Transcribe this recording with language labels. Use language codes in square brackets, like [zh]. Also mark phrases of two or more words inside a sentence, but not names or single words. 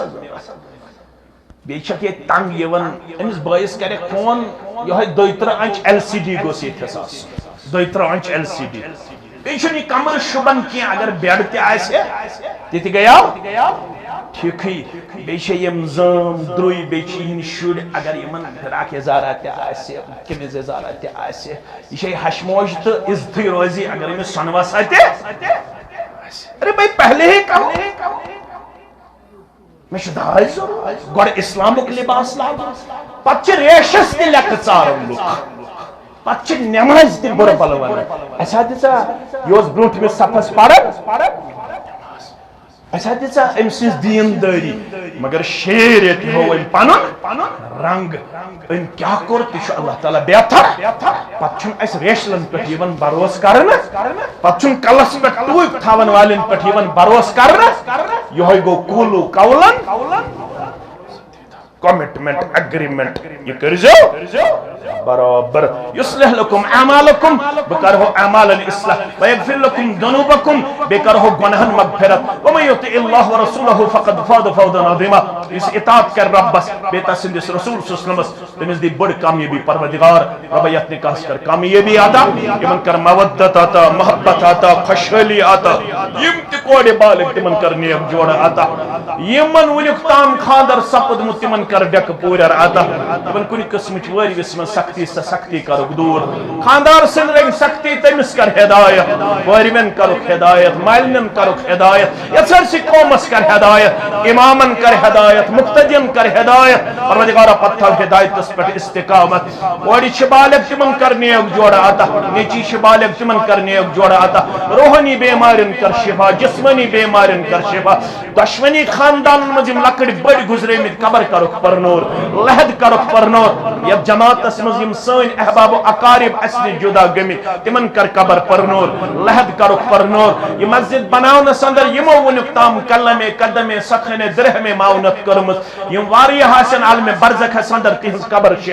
[ks] حظ بیٚیہِ چھکھ ییٚتہِ تنگ یِوان أمِس بٲیِس کرٮ۪کھ فون یِہوٚے 32 انچ LCD گوٚژھ ییٚتھس آسُن 32 انچ LCD بیٚیہِ چھُنہٕ یہِ کمرٕ شوٗبان کینٛہہ اگر بیڈ تہِ آسہِ تہِ تہِ گٔیاو ٹھیٖکھٕے بیٚیہِ چھِ یِم زٲم درٛوے بیٚیہِ چھِ یِہِنٛدۍ شُرۍ اگر یِمن فراق یزارا تہِ آسہِ قمیض یزارا تہِ آسہِ یہِ چھے ہشموش تہٕ عزتھٕے روزِ اگر أمِس سۄنہٕ وسا تہِ [ur] ارے بھائی پہلے ہی کرو [ks] مےٚ چھُ داج ضروٗرت گۄڈٕ اسلامُک لباس لاگُن پتہٕ چھِ ریشس تہِ لیٚکھٕ ژاران لُکھ پتہٕ چھِ نٮ۪مازِ تہِ بُرٕ بلہٕ ونان اَسہِ ہا دِژا یہِ اوس برٛونٛٹھمِس صفس پران اَسہِ ہا دِژا أمۍ سٕنٛز دیٖندٲری مگر شریعت ہوو أمۍ پنُن رنٛگ أمۍ کیٛاہ کوٚر تہِ چھُ اللہ تعالیٰ بہتر پتہٕ چھُنہٕ اَسہِ ریشلن پٮ۪ٹھ یِوان بروسہٕ کرنہٕ پتہٕ چھُنہٕ کلس پٮ۪ٹھ ٹوٗپۍ تھاون والٮ۪ن پٮ۪ٹھ یِوان بروسہٕ کرنہٕ یِہوٚے گوٚو قوٗلوٗ قولن کمٹمنٹ اگریمنٹ یہ کٔرۍزیو برابر یصلح [ar] لکم اعمالکم [ks] بہٕ کرہو اعمالن اصلاح [ar] ویغفر لکم ذنوبکم [ks] بیٚیہِ کرہو گۄنہن مغفرت [ar] ومن یطع اللہ ورسولہ فقد فاز فوزا عظیما [ks] یُس اطاعت کرِ رۄبس بیٚیہِ تس سٕنٛدِس رسول صلی اللہ علیہ وسلمس تٔمِس دی بٔڑ کامیٲبی پروردگار رۄبا یتھ نکاحس کر کامیٲبی عطا یِمن کر مودت عطا محبت عطا خۄشحٲلی عطا یِم تہِ کورِ بالغ تِمن کر نیک جوڑا عطا یِمن وُنیُک تام خاندر سپُدمُت تِمن کر ڈیکہٕ پوٗرٮ۪ر عطا یِمن کُنہِ قٕسمٕچ وٲرۍوِس منٛز سختی سا سختی کرُکھ دوٗر خاندار سٕنٛدۍ رٔنگۍ سختی تٔمِس کر ہدایت وٲرۍوٮ۪ن کرُکھ ہدایت مالنٮ۪ن کرُکھ ہدایت یتھ سٲرسٕے قومس کر ہدایت امامن کر ہدایت مقتدین کر ہدایت پروردگارا پتہٕ تھاو ہدایتس پٮ۪ٹھ استقامت کورِ چھِ بالغ تِمن کر نیک جوڑا عطا نیٚچی چھِ بالغ تِمن کر نیک جوڑا عطا روحانی بیمارٮ۪ن کر شفا جسمانی بیمارٮ۪ن کر شفا دۄشوٕنی خاندانن منٛز یِم لۄکٕٹۍ بٔڑۍ گُزریمٕتۍ قبر کرُکھ پرنور لحد کرُکھ پرنور یتھ جماعتس منٛز یِم سٲنۍ احباب و اقارب اسہِ نِش جُدا گٔمٕتۍ تِمن کر قبر پرنور لحد کرُکھ پرنور یہِ مسجد بناونس اندر یِمو وُنیُک تام کلمے قدمے سخنے درہمے معاونت کٔرمٕژ یِم واریاہ آسن عالمِ برزخس اندر تِہنٛز قبر